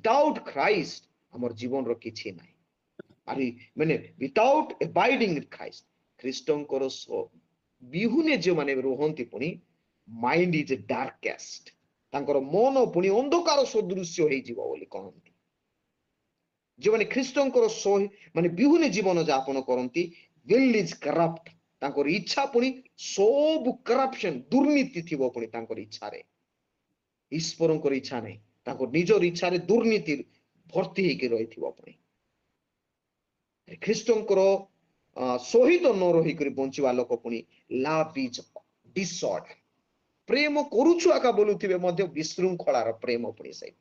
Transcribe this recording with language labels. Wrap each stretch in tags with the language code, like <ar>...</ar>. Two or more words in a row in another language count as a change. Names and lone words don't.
<en>without Christ</en> <or>ଆମର ଜୀବନର କିଛି ନାହିଁ। ଆରି ମାନେ</or> <en>without abiding in Christ,</en> <or>ଖ୍ରୀଷ୍ଟଙ୍କର ବିହୁନେ ଯେଉଁମାନେ ରୁହନ୍ତି ପୁଣି</or> <en>mind is darkest,</en> <or>ତାଙ୍କର ମନ ପୁଣି ଅନ୍ଧକାର ସଦୃଶ୍ୟ ହେଇଯିବ ବୋଲି କହନ୍ତି। ଯେଉଁମାନେ ଖ୍ରୀଷ୍ଟଙ୍କର ମାନେ ବିହୁନେ ଜୀବନ ଯାପନ କରନ୍ତି,</or> <en>will is corrupt,</en> <or>ତାଙ୍କର ଇଚ୍ଛା ପୁଣି ସବୁ କରପ୍ସନ ଦୁର୍ନୀତି ଥିବ ପୁଣି ତାଙ୍କର ଇଚ୍ଛାରେ, ଈଶ୍ୱରଙ୍କର ଇଚ୍ଛା ନାହିଁ, ତାଙ୍କ ନିଜର ଇଚ୍ଛାରେ ଦୁର୍ନୀତି ଭର୍ତ୍ତି ହେଇକି ରହିଥିବ ପୁଣି। ଖ୍ରୀଷ୍ଟଙ୍କର ସହିତ ନ ରହିକରି ବଞ୍ଚିବା ଲୋକ ପୁଣି</or> <en>love is disorder,</en> <or>ପ୍ରେମ କରୁଛୁ ଆକା ବୋଲୁଥିବେ ମଧ୍ୟ ବିଶୃଙ୍ଖଳାର ପ୍ରେମ ପୁଣି ସେଇଟା।</or>